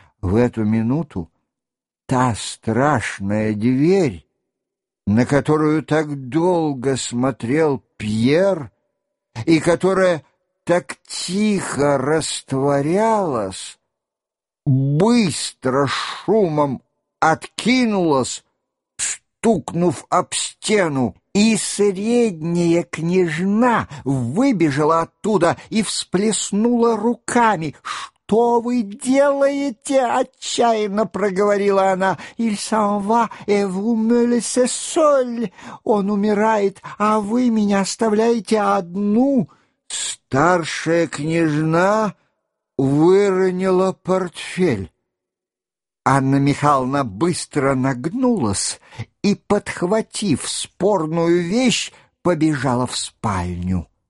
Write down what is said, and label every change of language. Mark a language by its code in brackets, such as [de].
[ru] В эту минуту та страшная дверь, на которую так долго смотрел Пьер и которая так тихо растворялась, быстро шумом откинулась, стукнув об стену, и средняя княжна выбежала оттуда и всплеснула руками. «Что вы делаете?» — отчаянно проговорила она. [fr] «Il s'en va et vous me laissez seule!» [ru] «Он умирает, а вы меня оставляете одну!» Старшая княжна выронила портфель. Анна Михайловна быстро нагнулась и, подхватив спорную вещь, побежала в спальню.